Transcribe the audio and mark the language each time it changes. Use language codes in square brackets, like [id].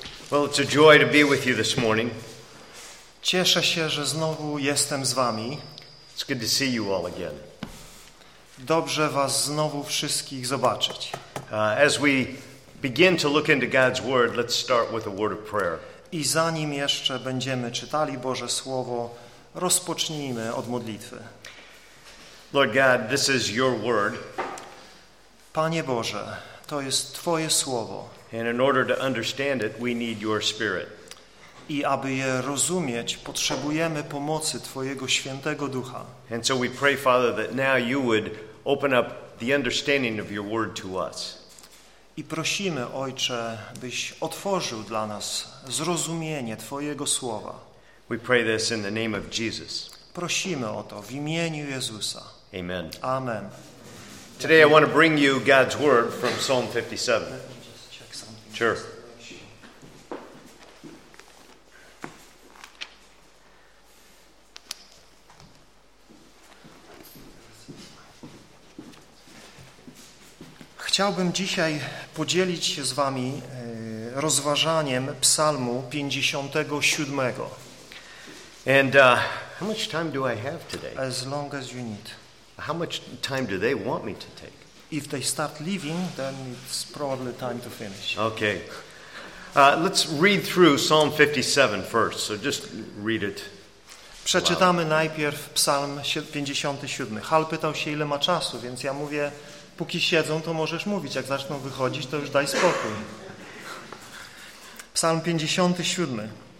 [en] Well, it's a joy to be with you this morning. [pl] Cieszę się, że znowu jestem z wami. [en] It's good to see you all again. [pl] Dobrze was znowu wszystkich zobaczyć. [en] As we begin to look into God's word, let's start with a word of prayer. [pl] I zanim jeszcze będziemy czytali Boże słowo, rozpocznijmy od modlitwy. [en] Lord God, this is your word. [pl] Panie Boże, to jest Twoje słowo. [en] And in order to understand it, we need your spirit. [pl] I aby je rozumieć, potrzebujemy pomocy Twojego Świętego Ducha. [en] And so we pray, Father, that now you would open up the understanding of your word to us. [pl] I prosimy, Ojcze, byś otworzył dla nas zrozumienie Twojego słowa. [en] We pray this in the name of Jesus. [pl] Prosimy o to w imieniu Jezusa. [en] Amen. [pl] Amen. [en] Today I want to bring you God's word from Psalm 57. Let me just check something. Sure. [pl] Chciałbym dzisiaj podzielić się z wami rozważaniem Psalmu 57. [en] And how much time do I have today? As long as you need. How much time do they want me to take? If they start leaving, then it's probably time to finish. Okay. Let's read through Psalm 57 first. So just read it. [pl] Przeczytamy najpierw Psalm 57. Hal pytał się, ile ma czasu, więc ja mówię, póki siedzą, to możesz mówić. Jak zaczną wychodzić, to już daj spokój. Psalm 57.